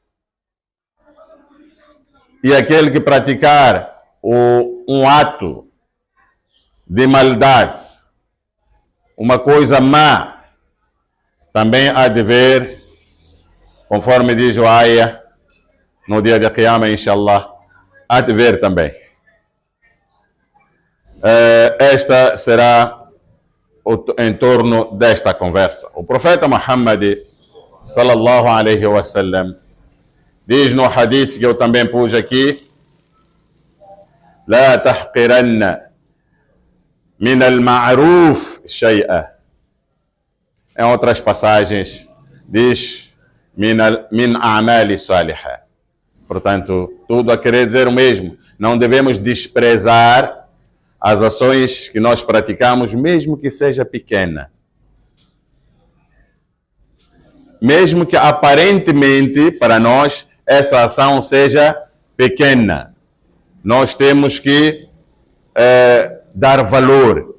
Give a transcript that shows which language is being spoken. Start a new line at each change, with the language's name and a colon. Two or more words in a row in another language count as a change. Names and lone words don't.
Portuguese: E aquele que praticar um ato de maldade, uma coisa má, também há de ver, conforme diz o ayah, no dia da Qiyamah, inshallah, há de ver também. Esta será em torno desta conversa. O profeta Muhammad
Arabic: صلى الله عليه وسلم
Portuguese: diz no hadith que eu também pus aqui:
Arabic: لا تحقرن من المعروف شيئا.
Portuguese: Em outras passagens diz
Arabic: من أعمال صالحة.
Portuguese: Portanto, tudo a querer dizer o mesmo. Não devemos desprezar as ações que nós praticamos, mesmo que seja pequena. Mesmo que aparentemente para nós essa ação seja pequena, nós temos que dar valor.